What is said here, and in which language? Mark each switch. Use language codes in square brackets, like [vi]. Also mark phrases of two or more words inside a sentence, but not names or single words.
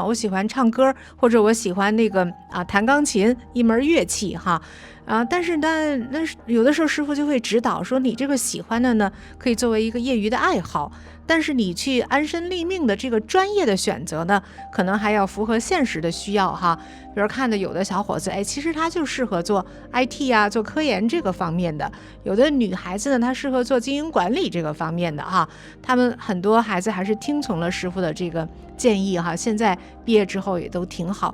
[zh] 我喜歡唱歌，或者我喜歡那個彈鋼琴，一門樂器哈。但是那有的時候師父就會指導說，你這個喜歡的呢，可以作為一個業餘的愛好，但是你去安身立命的這個專業的選擇呢，可能還要符合現實的需要哈。比如看的有的小伙子，其實他就適合做 IT 啊，做科研這個方面的；有的女孩子呢，她適合做經營管理這個方面的哈。他們很多孩子還是聽從了師父的這個建議哈，現在畢業之後也都挺好。